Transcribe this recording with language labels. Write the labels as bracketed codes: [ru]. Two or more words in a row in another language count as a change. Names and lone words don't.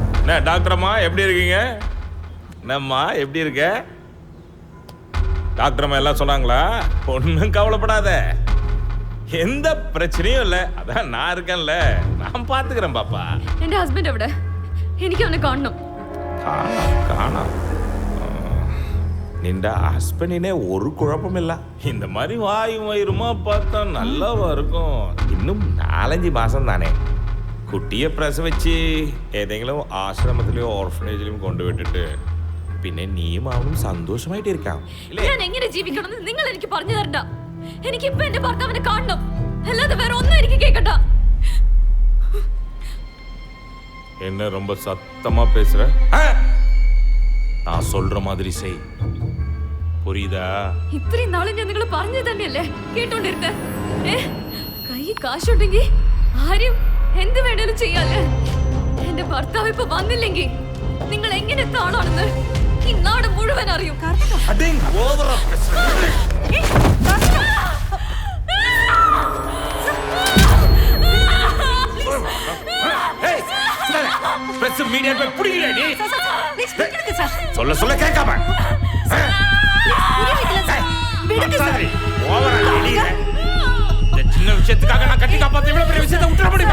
[ta] என்ன டாக்டர் அம்மா எப்படி இருக்கீங்க? என்னம்மா எப்படி இருக்க? டாக்டர் அம்மா எல்லாம் சொன்னாங்களா? ஒன்றும் கவலைப்படாத, எந்த பிரச்சனையும் இல்லை. அதான் நான் இருக்கேன்ல, நான் பார்த்துக்கிறேன் பாப்பா. [ml] എന്റെ ഹസ്ബൻഡ് എവിടെ? എനിക്ക് അവനെ കാണണം. കാണാം. നിന്റെ ഹസ്ബൻഡിനെ ഒരു കുഴപ്പമില്ല. [ta] இந்த மாதிரி வாயும் வயிறுமா பார்த்தா நல்லாவா இருக்கும். இன்னும் 4-5 மாசம் தானே. [ml] കുട്ടിയെ പ്രസവിച്ച് ഏതെങ്കിലും ആശ്രമത്തിലോ ഓർഫനേജിലും കൊണ്ടുവിട്ടിട്ട് പിന്നെ നീയും അവനും സന്തോഷമായിട്ടിരിക്കാം. ഞാൻ എങ്ങനെ ജീവിക്കണമെന്ന് നിങ്ങൾ എനിക്ക് പറഞ്ഞു തരണ്ട. എനിക്ക് ഇപ്പൊ എന്റെ ഭർത്താവിനെ കാണണം, അല്ലാതെ വേറെ ഒന്നും എനിക്ക് കേൾക്കണ്ട. [ta] என்ன ரொம்ப சத்தமா பேசுற? நான் சொல்ற மாதிரி செய், புரியுதா? [ml] ഇത്രയും നാളും ഞാൻ നിങ്ങൾ പറഞ്ഞു തന്നെയല്ലേ കേട്ടോണ്ടിരുന്നത്. കൈ കാശുണ്ടെങ്കിൽ ആരും എന്ത് വേണേലും ചെയ്യാല്ലേ. എന്റെ ഭർത്താവ് ഇപ്പൊ വന്നില്ലെങ്കിൽ നിങ്ങൾ എങ്ങനെ താണാണെന്ന് ഈ നാട് മുഴുവൻ അറിയും. [ta] சொல்ல சொல்ல கேட்காம சின்ன விஷயத்துக்காக நான் கட்டி காப்பாத்த இவ்வளவு பெரிய விஷயத்தை விட்டுற முடியுமா?